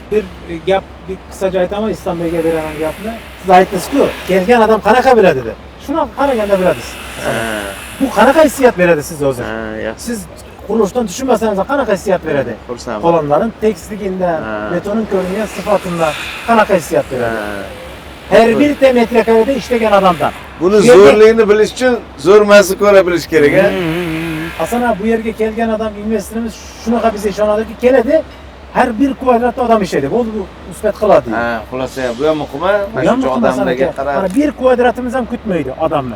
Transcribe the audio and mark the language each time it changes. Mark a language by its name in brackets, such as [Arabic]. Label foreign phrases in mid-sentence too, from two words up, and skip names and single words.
[Uzbek] Bir gap bir qisqacha aytaman, Istanbulga beraman gapni. Siz aytdingiz-ku, kelgan odam qanaqa biladi dedi. Shuni qaraganda bilasiz. Bu qanaqa hissiyat beradi siz o'zi? Siz qurilishdan tushunmasangiz qanaqa hissiyat beradi? Xursandman. [Turkish] Kolonların tekstliginden, [Uzbek] betonun ko'ringan sifatinden qanaqa hissiyat beradi? [Turkish] Her bir de metrekarede işleyen adamdan. [Uzbek] Buni zo'rligini bilish uchun zo'rmasini ko'ra bilish kerak, ha? Hasan abi bu yerga kelgan adam investorimiz shunaqa bizga ishonadiki, keladi, har bir kvadratda odam ishlaydi. Bu isbot qiladi. Ha, xulosa bu ham muhim, mana shu odamlarga qarab. Mana bir kvadratimiz ham kutmaydi odamni.